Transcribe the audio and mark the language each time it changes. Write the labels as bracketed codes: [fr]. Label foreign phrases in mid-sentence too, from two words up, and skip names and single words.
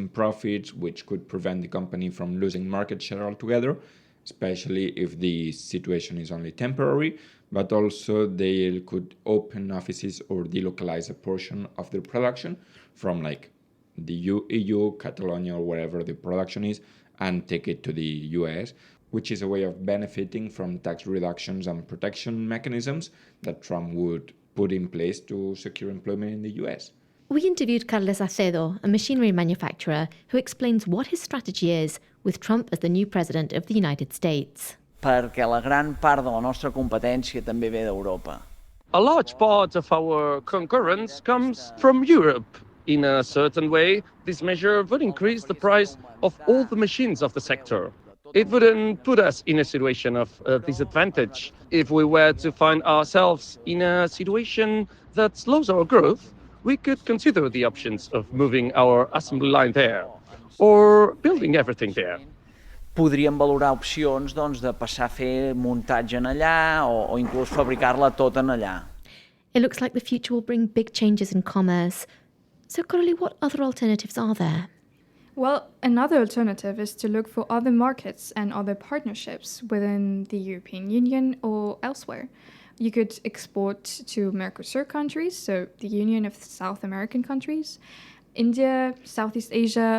[en] in profits, which could prevent the company from losing market share altogether, especially if the situation is only temporary, but also they could open offices or delocalize a portion of their production from like the EU, Catalonia, or wherever the production is, and take it to the US, which is a way of benefiting from tax reductions and protection mechanisms that Trump would put in place to secure employment in the US. We interviewed Carlos Acedo, a machinery manufacturer, who explains what his strategy is with Trump as the new president of the United States. [ca] Perquè la gran part de la nostra competència també ve d'Europa. [en] A large part of our concurrence comes from Europe. In a certain way, this measure would increase the price of all the machines of the sector. It wouldn't put us in a situation of disadvantage. If we were to find ourselves in a situation that slows our growth, we could consider the options of moving our assembly line there or building everything there. [ca] Podríem valorar opcions doncs, de passar a fer muntatge en allà o inclús fabricar-la tota en allà. [en] It looks like the future will bring big changes in commerce. So, Coralie, what other alternatives are there? Well, another alternative is to look for other markets and other partnerships within the European Union or elsewhere. You could export to Mercosur countries, so the Union of South American countries, India, Southeast Asia.